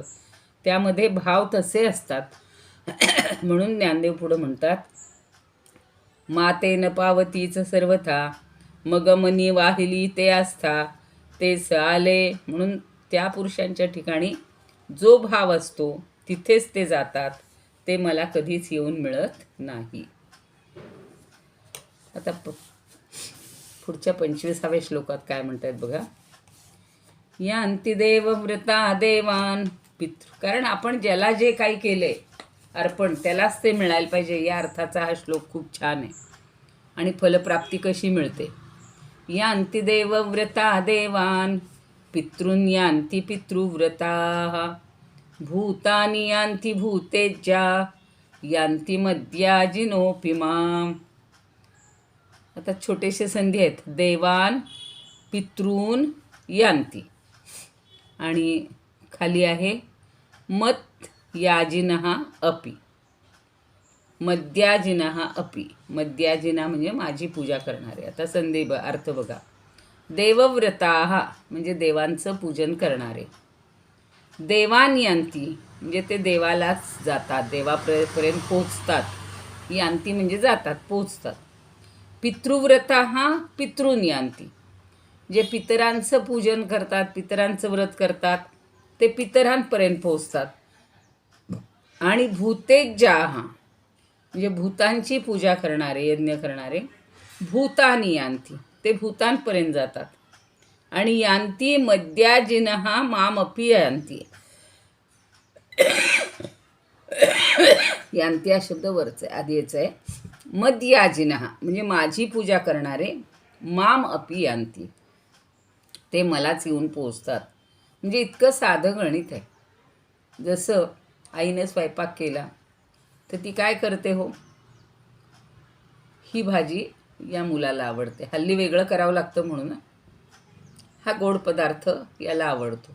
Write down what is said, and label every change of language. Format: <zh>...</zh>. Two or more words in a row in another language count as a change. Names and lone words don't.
<mr>त्यामध्ये भाव तसे असतात. म्हणून ज्ञानदेव पुढं म्हणतात, मातेन पावतीच सर्वथा, मग मनी वाहिली ते आस्था, तेच आले. म्हणून त्या पुरुषांच्या ठिकाणी जो भाव असतो तिथेच ते जातात, ते मला कधीच येऊन मिळत नाही. आता पुढच्या 25व्या श्लोकात काय म्हणतात बघा.</mr> <sa>यांती देव व्रता देवान पितृ.</sa> <mr>कारण आपण ज्याला जे काही केलंय अर्पण त्यालाच ते मिळायला पाहिजे, या अर्थाचा हा श्लोक खूप छान आहे. आणि फलप्राप्ती कशी मिळते.</mr> <sa>यांती देव व्रता देवान पितॄन् यांती पितृव्रता, भूतानि यांती भूतेज्या, यांती मद्याजिनोऽपि माम्.</sa> <mr>आता छोटेसे संधी आहेत.</mr> <sa>देवान, पितॄन् यांती,</sa> <mr>आणि खाली आहे</mr> <sa>मत याजिनः अपि, मद्याजिनः अपि.</sa> <mr>मद्याजिना म्हणजे माझी पूजा करणारे. आता संधी अर्थ बघा. देवव्रताः म्हणजे देवांचं पूजन करणारे.</mr> <sa>देवान यांती</sa> <mr>म्हणजे ते देवालाच जातात, देवापर्यंत पोचतात. यांती म्हणजे जातात, पोचतात.</mr> <sa>पितृव्रताः पितॄन् यांती,</sa> <mr>जे पितरांचं पूजन करतात, पितरांचं व्रत करतात, ते पितरांपर्यंत पोचतात. आणि भूतेज्याः म्हणजे भूतांची पूजा करणारे, यज्ञ करणारे.</mr> <sa>भूतानि यांती,</sa> <mr>ते भूतांपर्यंत जातात.</mr> <sa>आणि यांती मद्याजिनः मामपि यांती.</sa> <mr>यांती हा शब्द वरच आहे, आधी याचं आहे. मद्याजिनः म्हणजे माझी पूजा करणारे.</mr> <sa>माम अपि यांती,</sa> <mr>ते मलाच येऊन पोचतात. म्हणजे इतकं साधं गणित आहे. जसं आईनं स्वयंपाक केला तर ती काय करते हो, ही भाजी या मुलाला आवडते. हल्ली वेगळं करावं लागतं म्हणून हा गोड पदार्थ याला आवडतो.</mr>